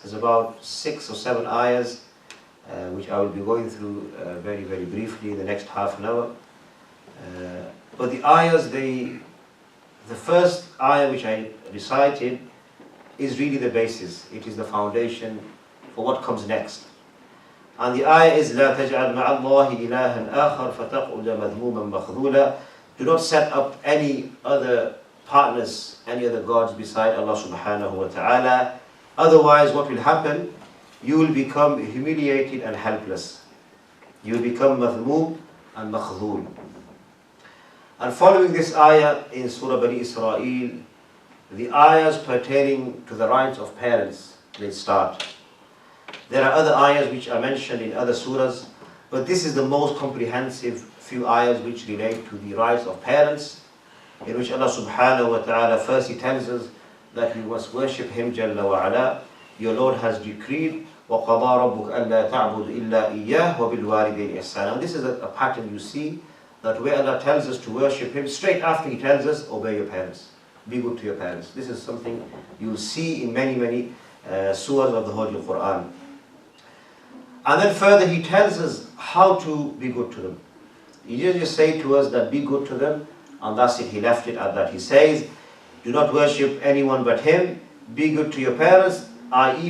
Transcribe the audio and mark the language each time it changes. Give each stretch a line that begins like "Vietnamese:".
English: There's about 6 or 7 ayahs, which I will be going through very, very briefly in the next half an hour. But the ayahs, the first ayah which I recited is really the basis. It is the foundation for what comes next. And the ayah is
Arabic: لا تجعل مع الله إلها آخر فتقعد مذموما مخذولا.
English: Do not set up any other partners, any other gods beside Allah subhanahu wa ta'ala. Otherwise, what will happen? You will become humiliated and helpless. You will become madhmoom and makhdhul. And following this ayah in Surah Bani Israel, the ayahs pertaining to the rights of parents will start. There are other ayahs which are mentioned in other surahs, but this is the most comprehensive few ayahs which relate to the rights of parents, in which Allah subhanahu wa ta'ala first He tells us that we must worship Him Jalla wa ala. Your Lord has decreed
Arabic: وَقَضَى رَبُّكَ أَلَّا تَعْبُدُ إِلَّا إِيَّاهُ وَبِالْوَالِدَيْنِ إِحْسَانًا.
English: And this is a pattern you see, that where Allah tells us to worship Him, straight after He tells us, obey your parents, be good to your parents. This is something you will see in many, many surahs of the Holy Quran. And then further He tells us how to be good to them. He didn't just say to us that be good to them, and that's it, He left it at that. He says, do not worship anyone but Him, be good to your parents, i.e.